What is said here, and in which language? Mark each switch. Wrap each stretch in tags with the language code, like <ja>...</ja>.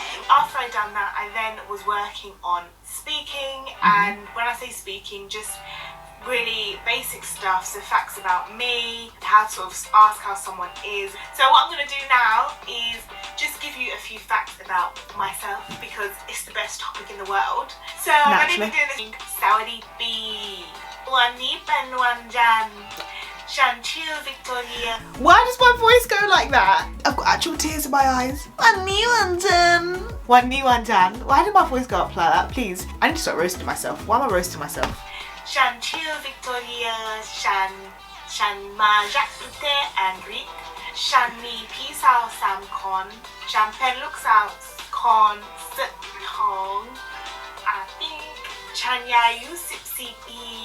<en>After I'd done that, I then was working on speaking, and when I say speaking, just really basic stuff, so facts about me, how to sort of ask how someone is. So what I'm going to do now is just give you a few facts about myself because it's the best topic in the world. So I'm going to be doing this.</en> <th>สวัสดีปีวันนี้เป็นวันจันทร์ฉันชื่อ Victoria.</th> <en>Why does my voice go like that? I've got actual tears in my eyes.</en> <th>วันนี้วันจันทร์วันนี้วันจันทร์</th> <en>Why did my voice go up like that? Please. I need to start roasting myself. Why am I roasting myself?</en> <th>ฉันชื่อ Victoria ฉันมาจากประเทศอังกฤษฉันมีพี่สาว3 คนฉันเป็นลูกสาวคนสุดท้อง</th> <en>I think</en> <th>ฉันอายุ14 ปี</th>